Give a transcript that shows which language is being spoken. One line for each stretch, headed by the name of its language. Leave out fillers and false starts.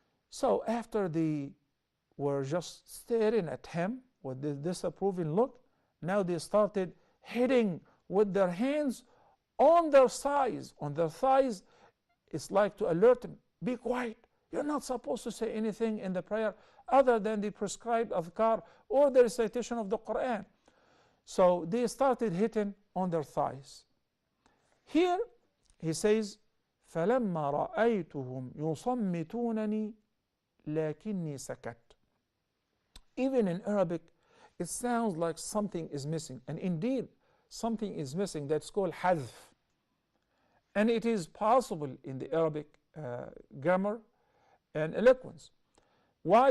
English: So after they were just staring at him with this disapproving look, now they started hitting with their hands on their thighs. On their thighs, it's like to alert him, be quiet. You're not supposed to say anything in the prayer other than the prescribed adhkar or the recitation of the Quran. So they started hitting on their thighs. Here he says,
Arabic: فَلَمَّا رَأَيْتُهُمْ يُصَمِّتُونَنِي لَكِنِّي سَكَتْ.
English: Even in Arabic, it sounds like something is missing. And indeed, something is missing. That's called hadf. And it is possible in the Arabic grammar and eloquence. Why?